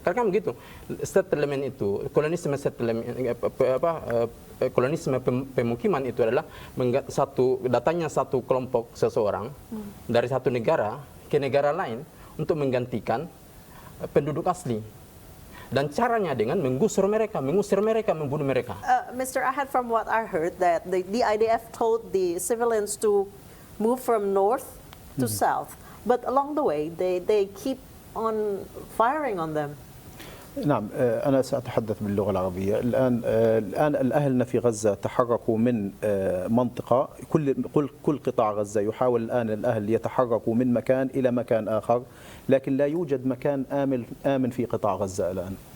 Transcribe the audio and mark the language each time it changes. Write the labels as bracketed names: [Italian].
[Indonesian] Karena begitu, settlement itu, kolonisme pemukiman itu adalah datangnya satu kelompok seseorang dari satu negara ke negara lain untuk menggantikan penduduk asli. Dan caranya dengan mengusir mereka, membunuh mereka. [English] Mr. Ahed, from what I heard, that the IDF told the civilians to move from north to south, but along the way they keep on firing on them. [Arabic] نعم، أنا سأتحدث باللغة العربية. الآن الأهلنا في غزة تحركوا من منطقة، كل قطاع غزة يحاول الآن الأهل يتحركوا من مكان إلى مكان آخر، لكن لا يوجد مكان آمن في قطاع غزة الآن.